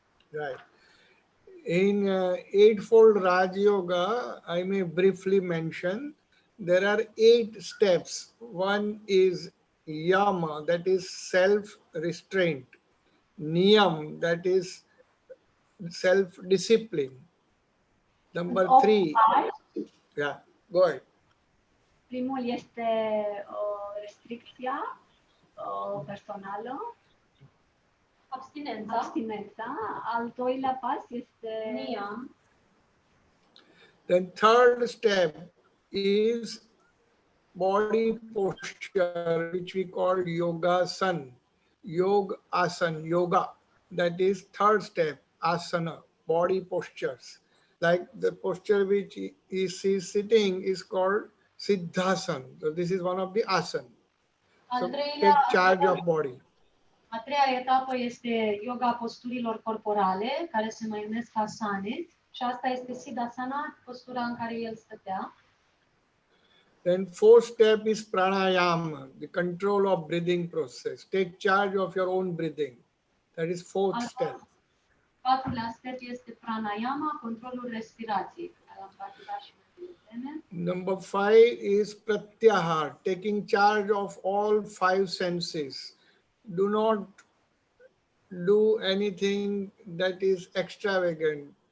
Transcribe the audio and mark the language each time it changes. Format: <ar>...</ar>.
<en>Right. In eightfold Raj Yoga, I may briefly mention, there are 8 steps. One is yama, that is self-restraint. Niyam, that is self-discipline. Number 3, yeah, go ahead.</en> <ro>Primul este restricția personală. Abstinența. Al doilea pas este</ro> <en>Niyam. Then third step is body posture, which we call yogasan, yoga. That is third step, asana, body postures. Like the posture which is sitting is called siddhasana. So this is one of the asana. So take charge of body.</en> <ro>A treia etapă este yoga posturilor corporale, care se mai numesc asane, și asta este siddhasana, postura în care el stătea.</ro> <en>Then fourth step is pranayama, the control of breathing process. Take charge of your own breathing. That is fourth</en> <ro>Al</ro> <en>step.</en> <ro>patrulea step este pranayama, controlul respirației, pe care l-am practicat și mai devreme.</ro> <en>Number five is pratyahar, taking charge of all five senses. Do not do anything that is extravagant.</en>